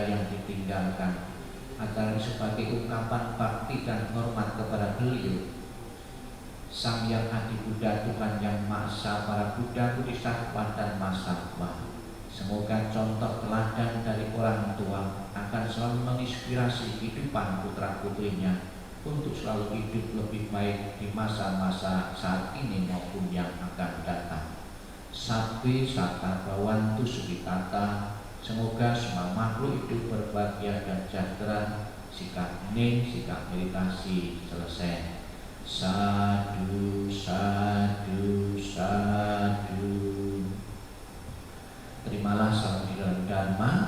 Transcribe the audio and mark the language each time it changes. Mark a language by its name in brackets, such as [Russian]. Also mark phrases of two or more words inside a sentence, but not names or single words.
[Indonesian] yang ditinggalkan, agar sebagai ungkapan bakti dan hormat kepada beliau, Sang Hyang Adi Buddha, Tuhan Yang Maha Esa, para Buddha, Bodhisattva dan Mahasatwa, Semoga contoh teladan dari orang tua akan selalu menginspirasi kehidupan putra-putrinya untuk selalu hidup lebih baik di masa-masa saat ini maupun yang akan datang. [Pali] Sabbe sata bawantu sukitata. [Indonesian] Semoga semua makhluk hidup berbahagia dan sejahtera. Sikap hening, sikap meditasi selesai. [Pali] Sadu, sadu, sadu. [Indonesian] Terimalah salam di dalam Dharma.